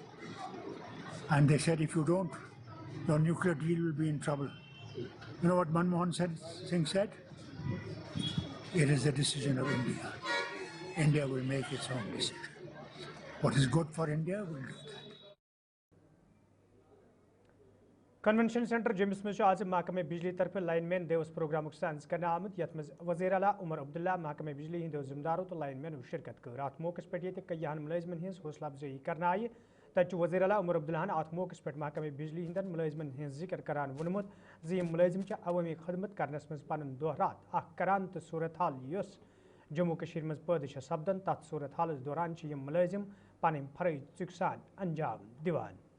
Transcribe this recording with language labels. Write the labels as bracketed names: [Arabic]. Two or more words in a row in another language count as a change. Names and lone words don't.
[English] And they said, if you don't, your nuclear deal will be in trouble. You know what Manmohan Singh said? It is the decision of India. India will make its own decision. What is good for India, will do that. [Kashmiri] कन्वेंशन सेंटर जम्मू में आज महकमे बिजली तरफ लाइनमैन दिवस प्रोग्राम साइंस करने आमद यथ मज वज़ीर आला उमर अब्दुल्ला महकमे बिजली हिंदो जिम्मेदारों तो लाइनमैन शिरकत कर अत मौके पे कईयान मुलाजमन हज हौसला अफजाई कर आय तत वज़ीर आला उमर अब्दुल्ला अत मौके पे महकमे बिजली हिंदन मुलाजमन हज जिक्र करान वोनमुत जी मुलाजिम अवामी खदमत करनस मज पन दह रात करान तो सूरत हाल युस जम्मू कशीर मज पैदा सपदन तथ सूरत हालस दौरान मुलाजिम पन फरज चुक सान अंजाम दिवान.